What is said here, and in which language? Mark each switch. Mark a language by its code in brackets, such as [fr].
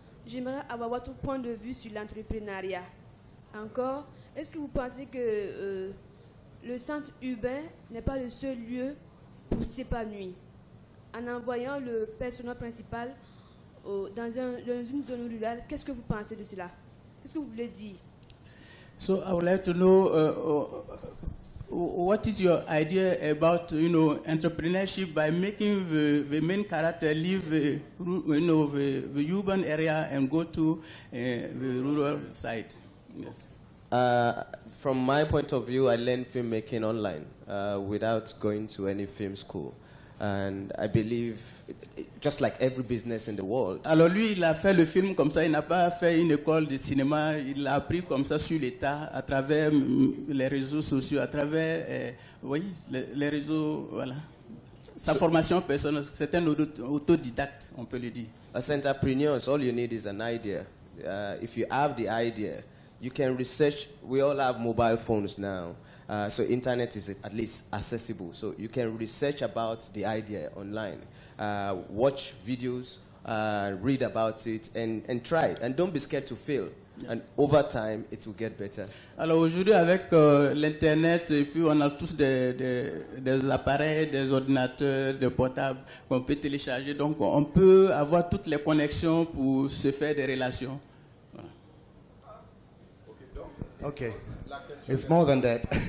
[fr] J'aimerais avoir votre point de vue sur l'entrepreneuriat. Encore, est-ce que vous pensez que le centre urbain n'est pas le seul lieu pour s'épanouir? En envoyant le personnage principal dans une zone rurale, qu'est-ce que vous pensez de cela? Qu'est-ce que vous voulez dire? [en] So I would like to know what is your idea about entrepreneurship by making the main character leave the urban area and go to the rural side. Yes. From my point of view, I learned filmmaking online without going to any film school. And I believe, just like every business in the world. [fr] Alors lui, il a fait le film comme ça, il n'a pas fait une école de cinéma, il l'a appris comme ça sur l'État, à travers les réseaux sociaux, à travers les réseaux, voilà. Sa formation personnelle, c'est un autodidacte, on peut le dire. [en] As entrepreneurs, all you need is an idea. If you have the idea, you can research. We all have mobile phones now, so internet is at least accessible. So you can research about the idea online, watch videos, read about it, and try it. And don't be scared to fail. And over time, it will get better. [fr] Alors aujourd'hui, avec l'internet, et puis on a tous des appareils, des ordinateurs, des portables qu'on peut télécharger. Donc on peut avoir toutes les connexions pour se faire des relations. Voilà. [en] Ok. It's more than that.